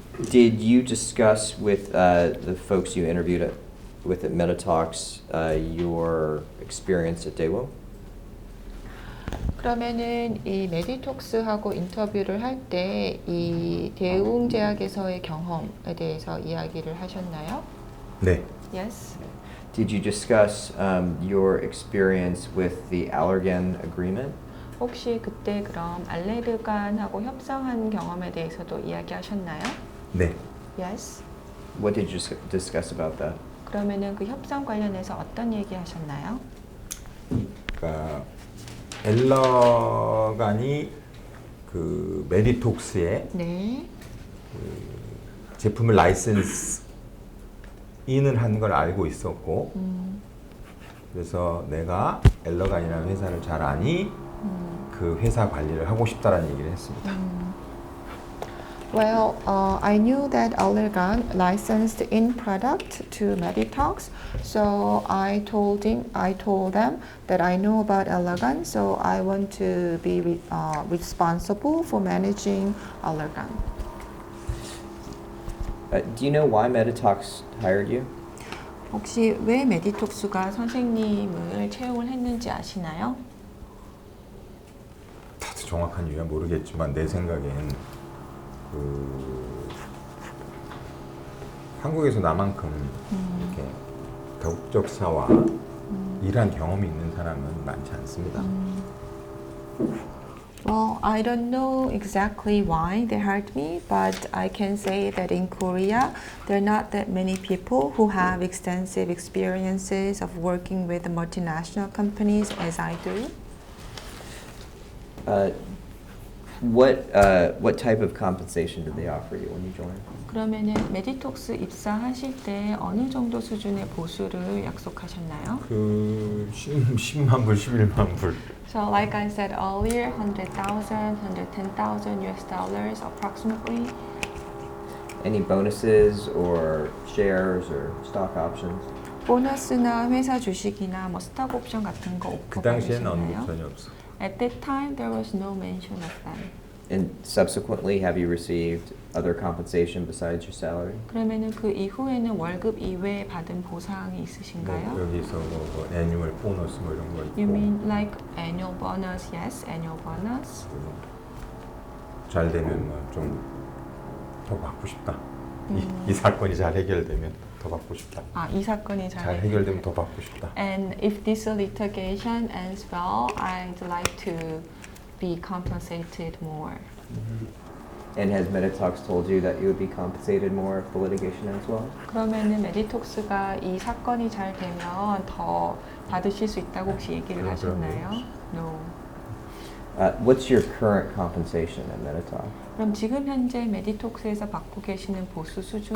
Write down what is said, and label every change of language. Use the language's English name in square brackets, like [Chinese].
[English] Did you discuss with the folks you interviewed with at MetaTalks your experience at Daewoo? [Korean] 그러면은 이 메디톡스하고 인터뷰를 할 때 이 대웅제약에서의 경험에 대해서 이야기를 하셨나요? 네. [English] Yes. Did you discuss your experience with the Allergan agreement? [Korean] 혹시 그때 그럼 알레르간하고 협상한 경험에 대해서도 이야기하셨나요? 네. [English] Yes. What did you discuss about that? [Korean] 그러면은 그 협상 관련해서 어떤 얘기 하셨나요? 그러니까 엘러간이 그 메디톡스에 네. 제품을 라이센스 인을 한 걸 알고 있었고 그래서 내가 엘러간이라는 회사를 잘 아니 그 회사 관리를 하고 싶다라는 얘기를 했습니다. [English] Well, I knew that Allergan licensed in product to Meditox, so I told them that I know about Allergan, so I want to be responsible for managing Allergan. Do you know why MetaTalks hired you? [Korean] 혹시 왜 메디톡스가 선생님을 채용을 했는지 아시나요? 다들 정확한 이유는 모르겠지만 내 생각엔 그 한국에서 나만큼 이렇게 도덕사와 일한 경험이 있는 사람은 많지 않습니다. [English] Well, I don't know exactly why they hired me, but I can say that in Korea, there are not that many people who have extensive experiences of working with multinational companies as I do. What type of compensation did they offer you when you joined? [Korean] 그러면은 메디톡스 입사하실 때 어느 정도 수준의 보수를 약속하셨나요? 그 10만 불, 11만 불. [English] So like I said earlier, 100,000, 110,000 US dollars approximately. Any bonuses or shares or stock options? [Korean] 보너스나 회사 주식이나 뭐 스톡 옵션 같은 거 그 오퍼 당시에는 언급 받으셨나요? 전혀 없어. [English] At that time, there was no mention of them. And subsequently, have you received other compensation besides your salary? [Korean] 그러면은 그 이후에는 월급 이외에 받은 보상이 뭐 있으신가요? 여기서 뭐 애니멀 보너스 뭐 이런 거 있고. [English] You mean like annual bonus? Yes, annual bonus. [Korean] 잘 되면 뭐 좀 더 받고 싶다. 이 사건이 잘 해결되면 더 받고 싶다. 아, 이 사건이 잘 해결되면 더 받고 싶다. [English] And if this litigation ends well, I'd like to be compensated more. And has Meditox told you that you would be compensated more if the litigation ends well? [Korean] 그러면은 메디톡스가 이 사건이 잘 되면 더 받으실 수 있다고 혹시 얘기를 그런 하셨나요? 얘기. [English] No. What's your current compensation at Meditox? [Korean] 그럼 지금 현재 메디톡스에서 받고 계시는 보수 수준이